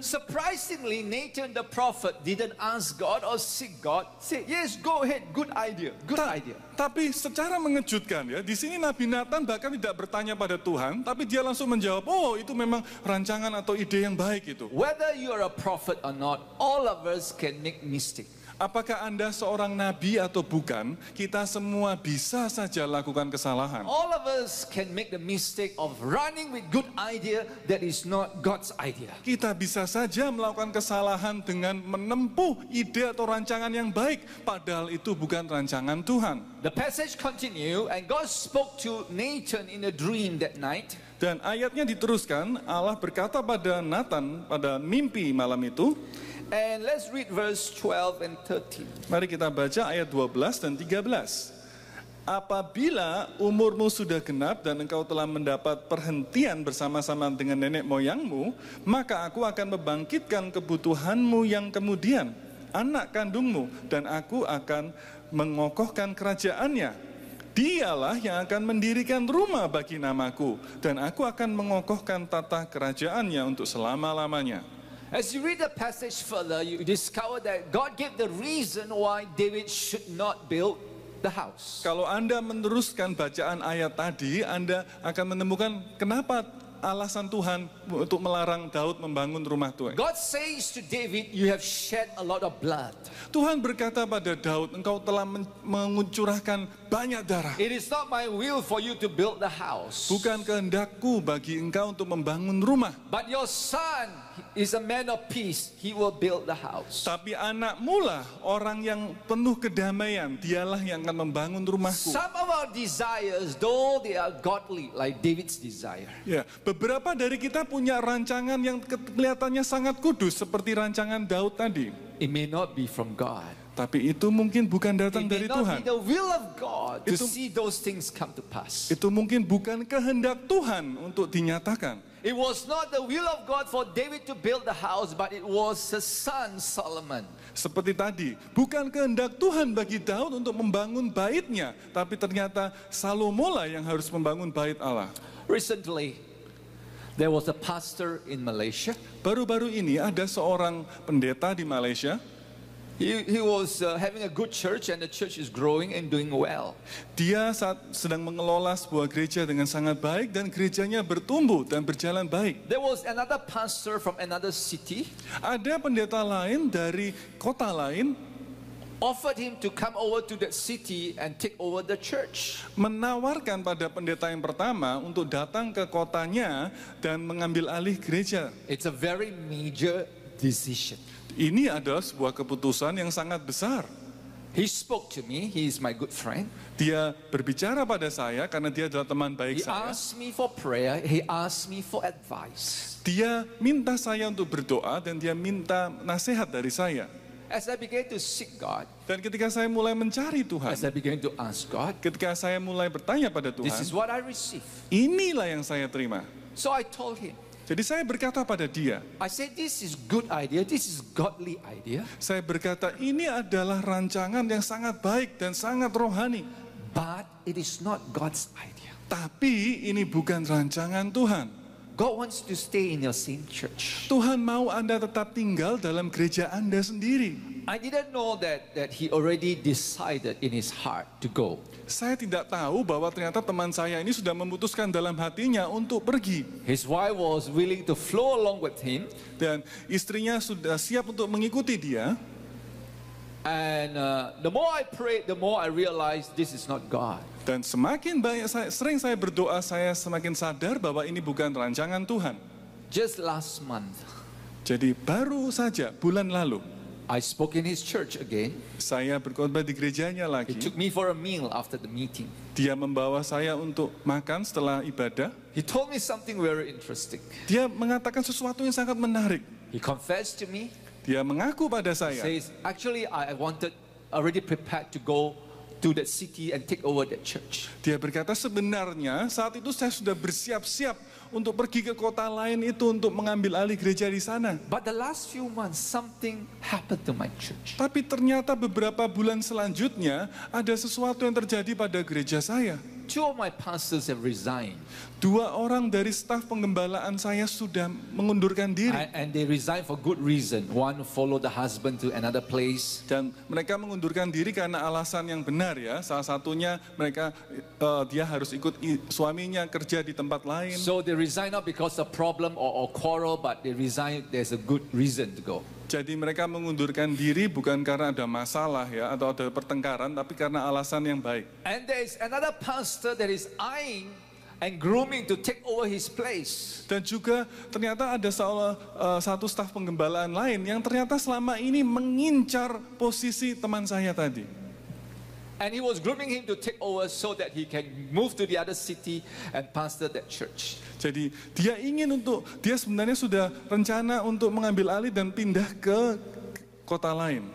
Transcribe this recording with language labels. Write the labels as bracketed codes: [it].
[en] Surprisingly, Nathan the prophet didn't ask God or seek God. Say, yes, go ahead, good idea, good idea. [id] Tapi secara mengejutkan ya, di sini Nabi Nathan bahkan tidak bertanya pada Tuhan, tapi dia langsung menjawab, "Oh, itu memang rancangan atau ide yang baik itu." [en] Whether you're a prophet or not, all of us can make mistake. [id] Apakah Anda seorang nabi atau bukan, kita semua bisa saja lakukan kesalahan. [en] All of us can make the mistake of running with good idea that is not God's idea. [id] Kita bisa saja melakukan kesalahan dengan menempuh ide atau rancangan yang baik, padahal itu bukan rancangan Tuhan. [en] The passage continue and God spoke to Nathan in a dream that night. [id] Dan ayatnya diteruskan, Allah berkata pada Nathan pada mimpi malam itu. [en] And let's read verse 12 and 13. [id] Mari kita baca ayat 12 dan 13. Apabila umurmu sudah genap dan engkau telah mendapat perhentian bersama-sama dengan nenek moyangmu, maka aku akan membangkitkan kebutuhanmu yang kemudian, anak kandungmu, dan aku akan mengokohkan kerajaannya. Dialah yang akan mendirikan rumah bagi namaku, dan aku akan mengokohkan tata kerajaannya untuk selama-lamanya. [en] As you read the passage further, you discover that God gave the reason why David should not build the house. [id] Kalau Anda meneruskan bacaan ayat tadi, Anda akan menemukan kenapa alasan Tuhan untuk melarang Daud membangun rumah Tuhan. [en] God says to David, you have shed a lot of blood. [id] Tuhan berkata pada Daud, engkau telah mengucurahkan banyak darah. [en] It is not my will for you to build the house. [id] Bukan kehendakku bagi engkau untuk membangun rumah. [en] But your son is a man of peace. He will build the house. [id] Tapi anakmu lah orang yang penuh kedamaian. Dialah yang akan membangun rumahku. [en] Some of our desires, though they are godly, like David's desire, [id] Ya, beberapa dari kita punya rancangan yang kelihatannya sangat kudus seperti rancangan Daud tadi. [en] it may not be from God. [id] Tapi itu mungkin bukan datang [en] It may [id] dari [en] not [id] Tuhan. [en] be the will of God to [id] Itu- [en] see those things come to pass. [id] Itu mungkin bukan kehendak Tuhan untuk dinyatakan. [en] It was not the will of God for David to build the house, but it was his son Solomon. [id] Seperti tadi, bukan kehendak Tuhan bagi Daud untuk membangun baitnya, tapi ternyata Salomo lah yang harus membangun bait Allah. [en] Recently, there was a pastor in Malaysia. [id] Baru-baru ini ada seorang pendeta di Malaysia. [en] He was having a good church, and the church is growing and doing well. [id] Dia sedang mengelola sebuah gereja dengan sangat baik dan gerejanya bertumbuh dan berjalan baik. [en] There was another pastor from another city, [id] Ada pendeta lain dari kota lain [en] offered him to come over to that city and take over the church. [id] menawarkan pada pendeta yang pertama untuk datang ke kotanya dan mengambil alih gereja. [en] It's a very major decision. [id] Ini adalah sebuah keputusan yang sangat besar. [en] He spoke to me. He is my good friend. [id] Dia berbicara pada saya karena dia adalah teman [en] He [id] baik saya. [en] asked me for prayer. He asked me for advice. [id] Dia minta saya untuk berdoa dan dia minta nasihat dari saya. [en] As I began to seek God, [id] Dan ketika saya mulai mencari Tuhan, [en] as I began to ask God, [id] ketika saya mulai bertanya pada [en] this is [id] Tuhan, [en] what I received. [id] inilah yang saya terima. [en] So I told him, [id] Jadi saya berkata pada dia, [en] I said, this is good idea. This is godly idea. [id] saya berkata ini adalah rancangan yang sangat baik dan sangat rohani. [en] But it is not God's idea. [id] Tapi ini bukan rancangan Tuhan. [en] God wants to stay in your same church. [id] Tuhan mau Anda tetap tinggal dalam gereja Anda sendiri. [en] I didn't know that he already decided in his heart to go. [id] Saya tidak tahu bahwa ternyata teman saya ini sudah memutuskan dalam hatinya untuk pergi. [en] His wife was willing to flow along with him. [id] Dan istrinya sudah siap untuk mengikuti dia. [en] And the more I prayed, the more I realized this is not God. [id] Dan semakin banyak sering saya berdoa, saya semakin sadar bahwa ini bukan rancangan Tuhan. [en] Just last month, [id] Jadi baru saja bulan lalu, [en] I spoke in his church again. [id] saya berkhotbah di gerejanya [en] He took me for a meal after the meeting. [id] Dia membawa saya untuk makan setelah ibadah. [en] He told me something very interesting. [id] Dia mengatakan sesuatu yang sangat menarik. [en] He confessed to me. [id] Dia mengaku pada saya, [en] Says, actually, I wanted, already prepared to go to that city and take over that church. [id] dia berkata sebenarnya saat itu saya sudah bersiap-siap untuk pergi ke kota lain itu untuk mengambil alih gereja di sana. [en] But the last few months, something happened to my church. [id] Tapi ternyata beberapa bulan selanjutnya ada sesuatu yang terjadi pada gereja saya. [en] Two of my pastors have resigned. [id] 2 orang dari staf penggembalaan saya sudah mengundurkan diri. [en] And they resigned for good reason. One followed the husband to another place. [id] Dan mereka mengundurkan diri karena alasan yang benar ya. Salah satunya dia harus ikut suaminya kerja di tempat lain. [en] So they resign not because of problem or quarrel, but they resign, there's a good reason to go. [id] Jadi mereka mengundurkan diri bukan karena ada masalah ya atau ada pertengkaran, tapi karena alasan yang baik. [en] And there is another pastor that is eyeing and grooming to take over his place. [id] Dan juga ternyata ada satu staf penggembalaan lain yang ternyata selama ini mengincar posisi teman saya tadi. [en] And he was grooming him to take over so that he can move to the other city and pastor that church. [id] Jadi dia sebenarnya sudah rencana untuk mengambil alih dan pindah ke kota lain.